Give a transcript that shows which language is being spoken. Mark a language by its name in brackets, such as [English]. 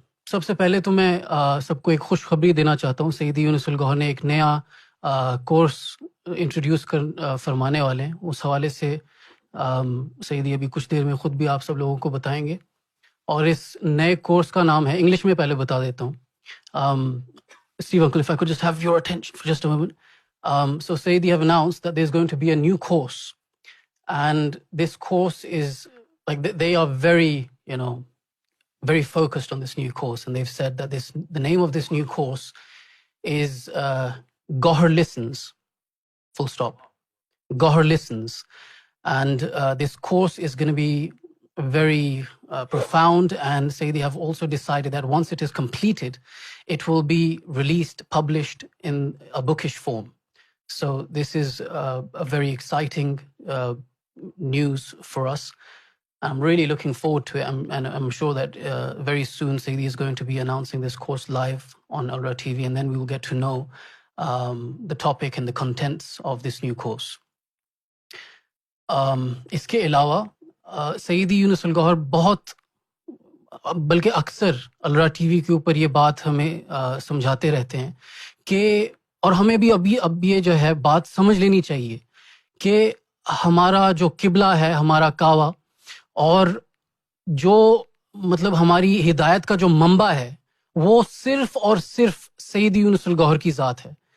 [Urdu] سب سے پہلے تو میں سب کو ایک خوشخبری دینا چاہتا ہوں. سیدی یونس الگوہر نے ایک نیا کورس انٹروڈیوس فرمانے والے ہیں. اس حوالے سے سیدی ابھی کچھ دیر میں خود بھی آپ سب لوگوں کو بتائیں گے. اور اس نئے کورس کا نام ہے, انگلش میں پہلے بتا دیتا ہوں. [English] Steve uncle, if I could just have your attention for just a moment. So Sayyidi have announced that there's going to be a new course, and this course is like they are very, very focused on this new course, and they've said that the name of this new course is Gohar Listens, full stop. Gohar Listens. And this course is going to be very profound, and Sayyidi have also decided that once it is completed, it will be released, published in a bookish form. So this is a very exciting news for us. I'm really looking forward to it, and I'm sure that very soon Sayyidi is going to be announcing this course live on Al Ra TV, and then we will get to know the topic and the contents of this new course. [Urdu] اس کے علاوہ سیدی یونس الگوہر بہت بلکہ اکثر ال را T V کے اوپر یہ بات ہمیں سمجھاتے رہتے ہیں کہ، اور ہمیں بھی اب یہ جو ہے بات سمجھ لینی چاہیے کہ ہمارا جو قبلہ ہے، ہمارا کعبہ، اور جو مطلب ہماری ہدایت کا جو منبع ہے، وہ صرف اور صرف سیدی یونس الگوہر کی ذات ہے.